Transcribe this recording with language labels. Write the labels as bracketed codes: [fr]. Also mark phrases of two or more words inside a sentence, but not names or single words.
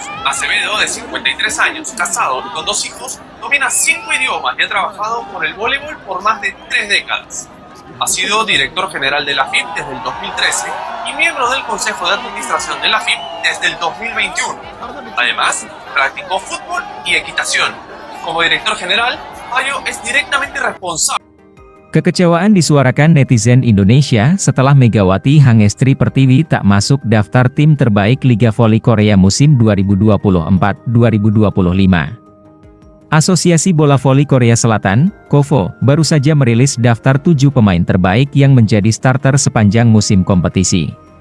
[es] Azevedo, de 53 años, casado y con 2 hijos, domina 5 idiomas y ha trabajado por el voleibol por más de 3 décadas. Ha sido director general de la FIP desde el 2013 y miembro del Consejo de Administración de la FIP desde el 2021. Además, practicó fútbol y equitación. Como director general, Fábio es directamente responsable. [id] Kekecewaan disuarakan netizen Indonesia setelah Megawati Hangestri Pertiwi tak masuk daftar tim terbaik Liga Voli Korea musim 2024-2025. Asosiasi Bola Voli Korea Selatan, KOVO, baru saja merilis daftar 7 pemain terbaik yang menjadi starter sepanjang musim kompetisi.